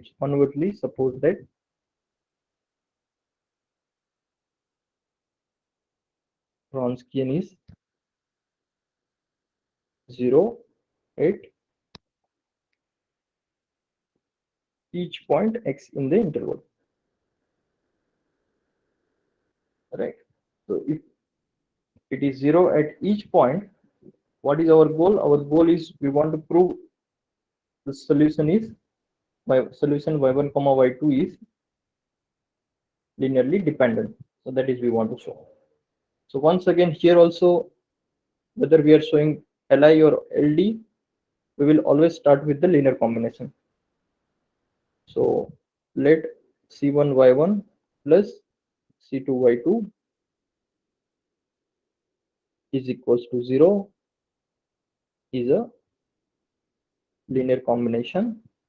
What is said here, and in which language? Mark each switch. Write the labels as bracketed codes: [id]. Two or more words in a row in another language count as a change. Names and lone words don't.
[en] Conversely, suppose that Wronskian is 0 at each point x in the interval. Right. So if it is 0 at each point, what is our goal? Our goal is we want to prove the solution is solution y1 comma y2 is linearly dependent. So that is we want to show. So once again here also, whether we are showing Li or Ld, we will always start with the linear combination. So let C1y1 plus C2y2 is equals to 0 is a linear combination.